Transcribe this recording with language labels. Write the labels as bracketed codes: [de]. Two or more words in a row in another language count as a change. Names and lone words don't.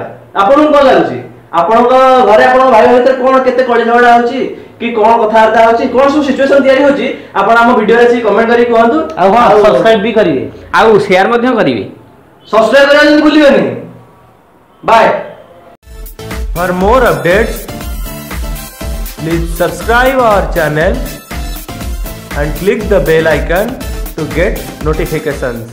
[or] ଆପଣଙ୍କୁ କଣ ଲାଗୁଛି ଆପଣଙ୍କ ଘରେ ଆପଣଙ୍କ ଭାଇ ଭିତରେ କଣ କେତେ କଳି ଝଗଡ଼ା ହଉଛି କି କଣ କଥାବାର୍ତ୍ତା ହଉଛି କଣ ସବୁ ସିଚୁଏସନ ତିଆରି ହଉଛି ଆପଣ ଆମ ଭିଡିଓରେ ଆସିକି କମେଣ୍ଟ କରି କୁହନ୍ତୁ। ଆଉ ହଁ ସବସ୍କ୍ରାଇବ ବି କରିବେ ଆଉ ସେୟାର ମଧ୍ୟ କରିବେ। ସବସ୍କ୍ରାଇବ କରିବା ଯେମିତି ଭୁଲିବେନି। ବାଏ। [en] For more updates, please subscribe our channel and click the bell icon to get notifications.